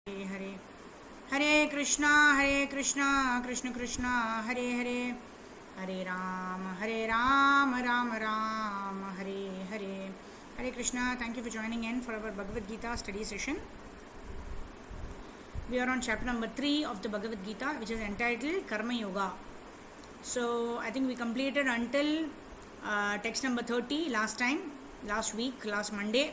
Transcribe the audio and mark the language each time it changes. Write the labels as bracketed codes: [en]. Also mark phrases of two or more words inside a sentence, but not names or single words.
[sa] हरे हरे कृष्णा कृष्ण कृष्ण हरे हरे हरे राम राम राम हरे हरे हरे कृष्णा. [en] Thank you for joining in for our Bhagavad Gita study session. We are on chapter number 3 of the Bhagavad Gita, which is entitled Karma Yoga. So I think we completed until text number 30 last week, last Monday.